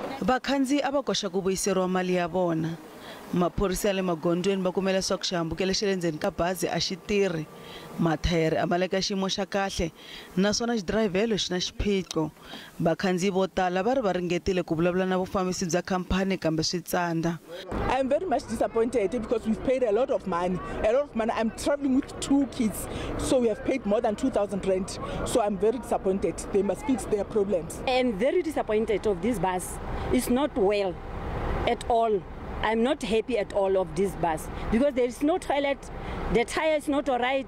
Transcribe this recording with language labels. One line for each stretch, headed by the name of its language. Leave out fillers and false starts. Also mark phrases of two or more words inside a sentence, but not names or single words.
Tsonga: Vakhandziyi ava koxa ku vuyiseriwa mali ya vona. Maphorisa le magondzweni va kumela leswaku xihambukelo xa le ndzeni ka bazi a xi tirhi, mathayere a ma le ka xiyimo xa kahle naswona xidirayivhelo xi na xiphiqo. Vakhandziyi vo tala va ri va ringetile ku vulavula na vufambisi bya khampani kambe swi tsandza.
English: I'm very much disappointed because we've paid a lot of money. I'm traveling with 2 kids, so we have paid more than 2,000 rand. So I'm very disappointed. They must fix their problems. I'm very disappointed of this bus. It's not well at all. I'm not happy at all of this bus because there is no toilet, the tire is not all right.